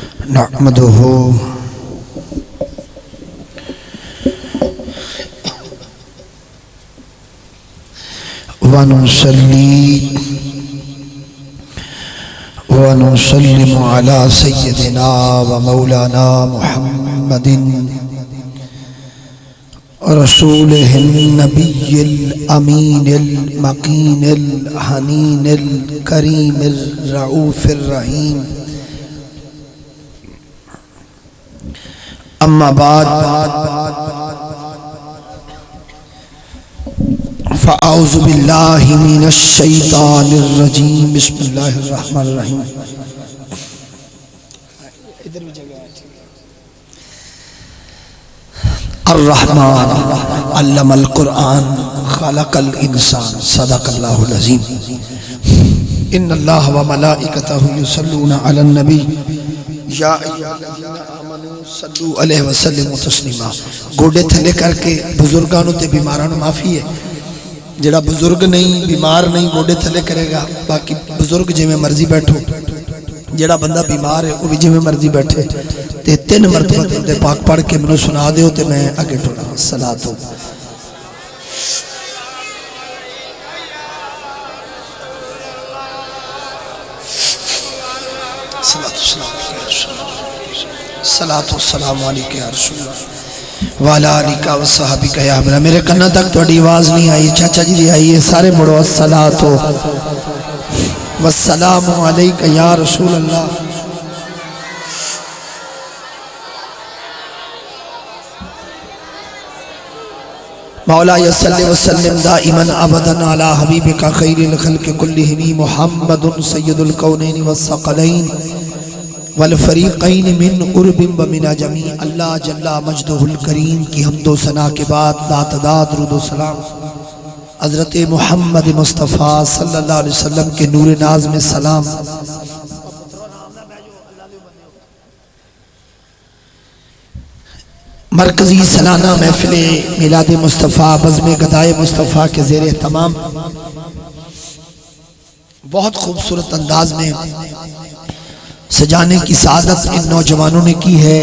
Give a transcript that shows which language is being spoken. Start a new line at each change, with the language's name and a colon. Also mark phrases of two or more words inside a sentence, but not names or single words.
Arabic: نحمده ونصلي ونسلم على سيدنا ومولانا محمد رسوله النبي الأمين المكين الحنين الكريم الرؤوف الرحيم. أما بعد فأعوذ بالله من الشيطان الرجيم. بسم الله الرحمن الرحيم.
Urdu: ادھر بھی جگہ
Arabic: الرحمن علم القرآن خلق الإنسان صدق الله العظيم. إن الله وملائكته يصلون على النبي يا أيها الذين آمنوا صلوا عليه وسلموا تسليما.
Punjabi: گوڈے تھلے کرکے بزرگاں نوں تے بیماراں نوں معافی ہے. جیہڑا بزرگ نہیں بیمار نہیں گوڈے تھلے کرےگا، باقی بزرگ جیویں مرضی بیٹھو، جیہڑا بندہ بیمار ہے وہ بھی جیویں مرضی بیٹھے. تے 3 مرتبہ درود پاک پڑھ کے مینوں سنا دیو تے میں اگے ٹُرا.
Arabic: صلاة صلاة سلام عليك يا رسول الله والا آلك وصحابك يا حمرا.
Punjabi: میرے کناں تک تھوڑی آواز نہیں آئی، چاچا جی آئی ہے، سارے مڑو
Arabic: الصلاة والسلام عليك يا رسول الله. مولاي صل وسلم دائما أبدا على حبيبك خير الخلق كلهم محمد سيد الكونين والثقلين والفريقين من عرب ومن عجم. الله جل مجده الكريم
Urdu: کی حمدو ثنا کے بعد داتداد درود و سلام حضرت محمد مصطفیٰ
Arabic: صلى الله عليه وسلم
Urdu: کے نور ناز میں سلام. مرکزی سالانہ محفلِ میلاد مصطفیٰ بزمِ گدائے مصطفیٰ کے زیرِ تمام بہت خوبصورت انداز میں سجانے کی سعادت ان نوجوانوں نے کی ہے.